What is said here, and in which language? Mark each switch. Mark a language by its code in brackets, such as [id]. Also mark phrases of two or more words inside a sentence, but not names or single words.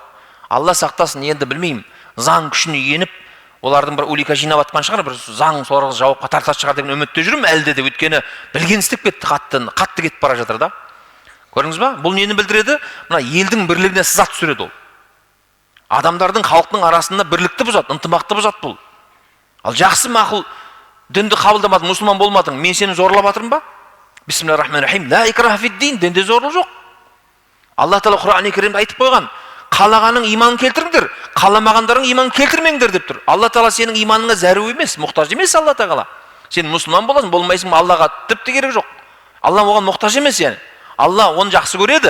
[kk] Алла сақтасын, енді білмеймін, заң күшіне еніп, олардың бір улика жинап жатқан шығар, бір заң сорғы жауапқа тартатын шығар деген үмітте жүрмін әлде де, өйткені білген істеп кетті, қатты кетіп бара жатыр да. Көрдіңіз ба? Бұл нені білдіреді? Мына елдің бірлігіне сызат түсіреді ол. Адамдардың, халықтың арасында бірлікті бұзады, ынтымақты бұзады бұл. Ал жақсы мақұл дінді қабылдамадың, мұсылман болмадың, мен сені зорлап жатырмын ба? [ar] بسم الله الرحمن الرحيم. لا إكراه في الدين, [kk] дінде зорлық жоқ. Алла Тағала Құран-ы Керимде айтып қойған, қалағаның иманын келтіріңдер, қаламағандарың иманын келтірмеңдер деп тұр. Алла Тағала сенің иманыңа зәру емес, мұқтаж емес Алла Тағала. Сен мұсылман боласың, болмайсың, Аллаға тіпті керек жоқ. Алла оған мұқтаж емес, яғни. Алла оны жақсы көреді.